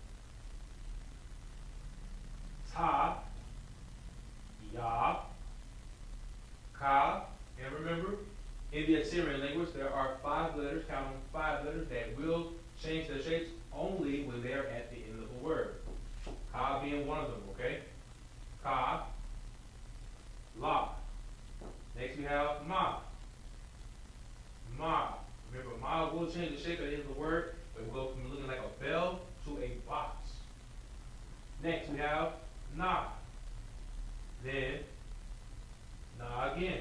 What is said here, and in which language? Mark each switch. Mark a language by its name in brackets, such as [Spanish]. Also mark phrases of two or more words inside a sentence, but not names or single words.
[English] Ta, Ya, Ka, and remember, in the Assyrian language, there are 5 letters, count them 5 letters, that will change their shapes only when they're at the end of a word. Ka being one of them, okay? Ka, la. Next we have ma. Ma. Remember, ma will change the shape at the end of the word, but it will go from looking like a bell to a box. Next we have na. Then na again.